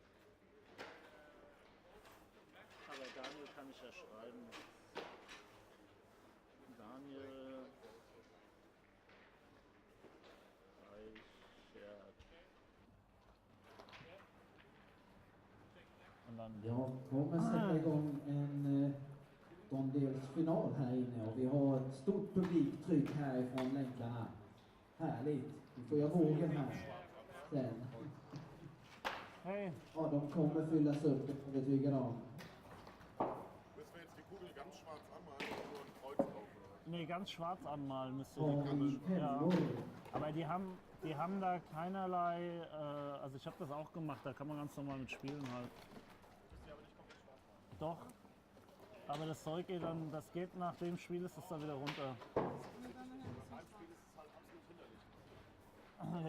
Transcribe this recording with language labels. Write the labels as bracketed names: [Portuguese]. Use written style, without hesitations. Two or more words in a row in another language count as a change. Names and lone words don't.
[German] Aber Daniel kann ich ja schreiben. Daniel Reichert. Und dann. [Swedish] Ja, kommer sätta igång en åttondelsfinal här inne och vi har ett stort publiktryck härifrån länkarna. Härligt. Vi får göra vågen här sen. Hey. Ja, de kommer fyllas upp, det är jag övertygad om. [German] Müssen wir jetzt die Kugel ganz schwarz anmalen und nur ein Kreuz drauf? Oder? Nee, ganz schwarz anmalen müsst ihr. [Swedish] Har vi Ja. pennor? [German] Aber die haben da keinerlei, also ich habe das auch gemacht, da kann man ganz normal mit spielen halt. Müsst ihr aber nicht komplett schwarz machen. Doch, aber das Zeug geht dann, das geht nach dem Spiel, ist das dann wieder runter. Nach einem Spiel ist es halt absolut hinderlich.